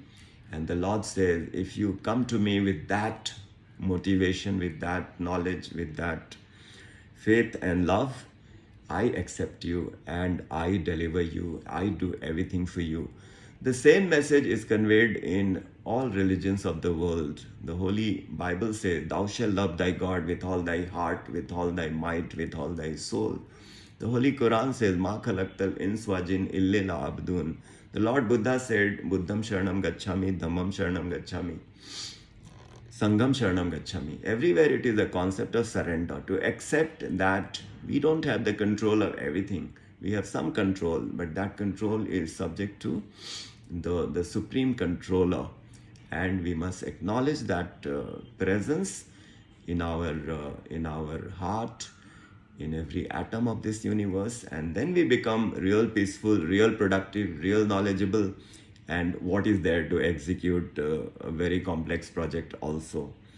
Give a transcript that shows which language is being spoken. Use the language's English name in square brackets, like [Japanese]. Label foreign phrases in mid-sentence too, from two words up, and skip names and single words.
[English] And the Lord says, if you come to me with that motivation, with that knowledge, with that faith and love, I accept you and I deliver you. I do everything for you. The same message is conveyed in all religions of the world. The Holy Bible says, thou shalt love thy God with all thy heart, with all thy might, with all thy soul. The Holy Quran says, [Arabic] ما خلقت الإنس والجن إلا ليعبدون. [English] The Lord Buddha said, [Pali] Buddham sharanam gacchami, dhammam sharanam gacchami, sangham sharanam gacchami. [English] Everywhere it is a concept of surrender, to accept that we don't have the control of everything. We have some control, but that control is subject to the supreme controller, and we must acknowledge that presence in our heart, in every atom of this universe, and then we become real peaceful, real productive, real knowledgeable, and what is there to execute a very complex project also.